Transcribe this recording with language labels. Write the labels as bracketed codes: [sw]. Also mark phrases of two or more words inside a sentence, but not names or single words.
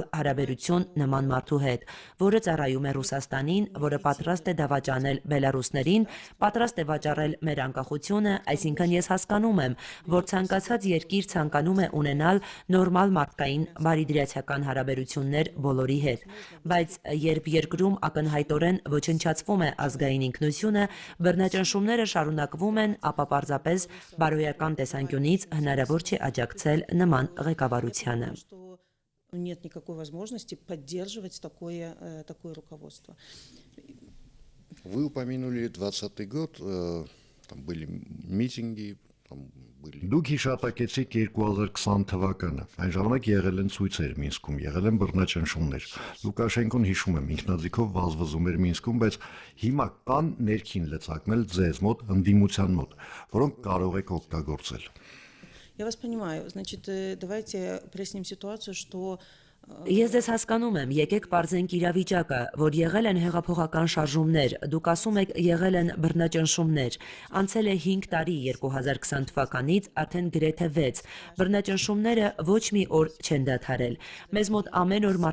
[hy] հարաբերություն նման մարդու հետ, որը ծառայում է Ռուսաստանին, որը պատրաստ է դավաճանել բելարուսներին, պատրաստ է վաճառել մեր անկախությունը, այսինքն ես հասկանում եմ, որ ցանկացած երկիր ցանկանում է ունենալ նորմալ մարդկային բարիդրացիական հարաբերություններ բոլորի հետ, բայց երբ երկրում ակնհայտորեն ոչնչացվում է ազգային ինքնությունը, բռնաճնշումները շարունակվում են, ապա պարզապես բարոյական տեսանկյունից հնարավոր չէ աջակցել նման ղեկավարությանը։ [ru] нет никакой возможности поддерживать такое руководство. Вы упомянули 2020 год, там были митинги, там были... [hy] Դուք հիշատակեցիք 2020 թվականը, այն ժամանակ եղել են ցույցեր Մինսկում, եղել են բռնաճնշումներ։ Լուկաշենկոն հիշում եմ ինքնաձիգով վազվզում էր Մինսկում, բայց հիմա կան ներքին լծակներ ձեզ մոտ, ընդդիմության մոտ, որոնք կարող եք օգտագործել։ [ru] Я вас понимаю. Значит, давайте проясним ситуацию, что [hy] Ես ձեզ հասկանում եմ, եկեք պարզենք իրավիճակը, որ եղել են հեղափոխական շարժումներ, դուք ասում եք եղել են բռնաճնշումներ, անցել է 5 տարի 2020 թվականից, արդեն գրեթե 6, բռնաճնշումները ոչ մի օր չեն դադարել, մեզ մոտ ամեն օր